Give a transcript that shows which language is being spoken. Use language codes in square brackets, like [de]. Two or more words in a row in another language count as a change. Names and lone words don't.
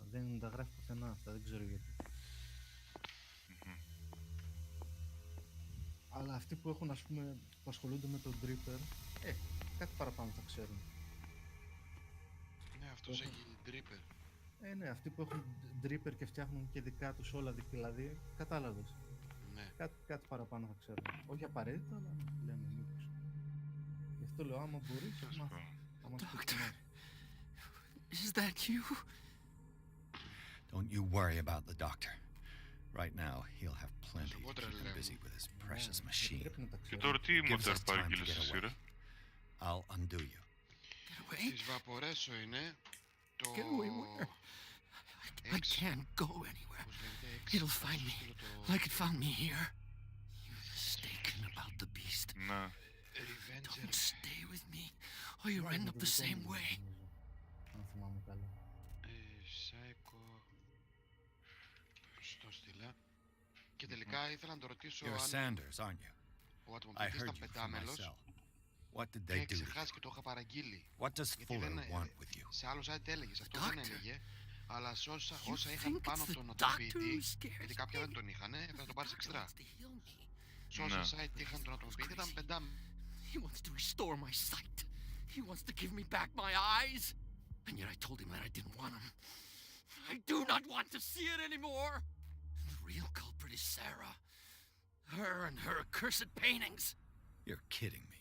[el] Δεν τα γράφει πουθενά αυτά, δεν ξέρω γιατί. Αλλά αυτοί που έχουν ας πούμε, που ασχολούνται με τον Dripper, κάτι παραπάνω θα ξέρουν. Ναι, αυτός έχει Dripper. Ναι, αυτοί που έχουν Dripper και φτιάχνουν και δικά τους όλα δηλαδή, κατάλαβες. Ναι. Κάτι παραπάνω θα ξέρουν. Όχι απαραίτητα, αλλά λέμε μήπως. Γι' αυτό λέω, άμα μπορείς, [en] Doctor, is that you? Don't you worry about the doctor. Right now, he'll have plenty to keep him busy with his precious machine. [el] Και τώρα τι μοντέρ παρήγγειλες εσύ ρε? [en] I'll undo you. [el] Της Βαπορέσο είναι το... [en] Get away where? I can't go anywhere. It'll find me, like it found me here. You're mistaken about the beast. Don't stay with me, or you'll end up the same way. [el] Σάικο... Στο στείλα. Και τελικά ήθελα να το ρωτήσω [en] You're Sanders, aren't you? [el] Ο ατομοποιητής ήταν πεντάμελος. [en] What did they [el] και [en] do? [el] ξεχάσει και το είχα παραγγείλει. [en] What does Fuller want with you? [el] Σε άλλο site έλεγες, αυτό δεν έλεγε. Αλλά σε όσα είχαν πάνω από τον ατομοποιητή, γιατί κάποια δεν τον είχαν, θα τον πάρεις εξτρά. Σε όσα site είχαν τον ατομοποιητή ήταν 5. [en] He wants to restore my sight. He wants to give me back my eyes. And yet I told him that I didn't want him. I do not want to see it anymore. The real culprit is Sarah. Her and her accursed paintings. You're kidding me.